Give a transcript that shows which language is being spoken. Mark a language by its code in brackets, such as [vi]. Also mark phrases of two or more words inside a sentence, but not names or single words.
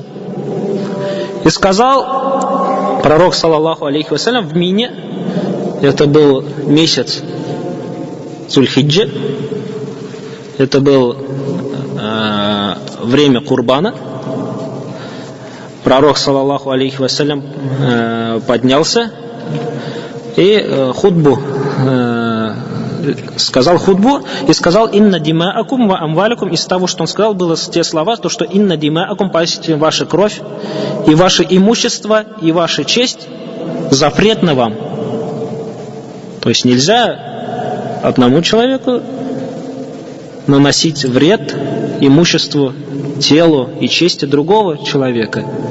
[ru] И сказал пророк, [ar] صلى الله عليه وسلم, [ru] в Мине, это был месяц Зульхиджи, это был время Курбана. Пророк, [ar] صلى الله عليه وسلم, [ru] поднялся и сказал хутбу и сказал: [ar] إن دماءكم وأموالكم. [ru] Из того, что он сказал, было те слова, то что [ar] إن دماءكم, [ru] пасите ваша кровь и ваше имущество и ваша честь запретна вам. То есть нельзя одному человеку наносить вред имуществу, телу и чести другого человека.